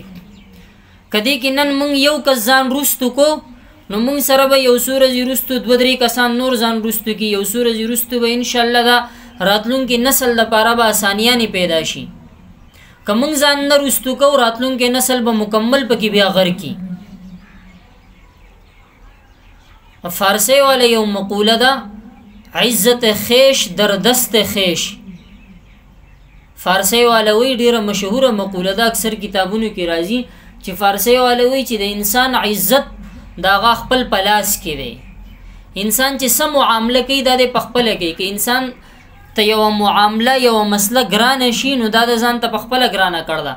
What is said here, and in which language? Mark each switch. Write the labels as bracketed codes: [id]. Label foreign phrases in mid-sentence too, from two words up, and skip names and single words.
[ps] که دې کې نن موږ یو کس ځان رستو کو، نو موږ سره به یو څو ورځې رستو 2-3 کسان نور ځان رستو کي، یو څو ورځې رستو به انشاءالله دا راتلونکي نسل لپاره به اسانیانې پیدا شي. که موږ ځان نه رستو کو، راتلونکي نسل به مکمل پکې بیا غر کی. فارسی والا یو مقوله ده، [fa] عزت خیش در دست خیش. [ps] فارسی والا وی ډیره مشهوره مقوله ده، اکثر کتابونو کې راځي چې فارسی والا وی چې د انسان عزت دا هغه خپل په لاس کې دی. انسان چې څه معامله کوي دا د په خپله کوي. که انسان ته یوه معامله یوه مسله ګرانه شي، نو دا د ځان ته په خپله ګرانه کړه ده.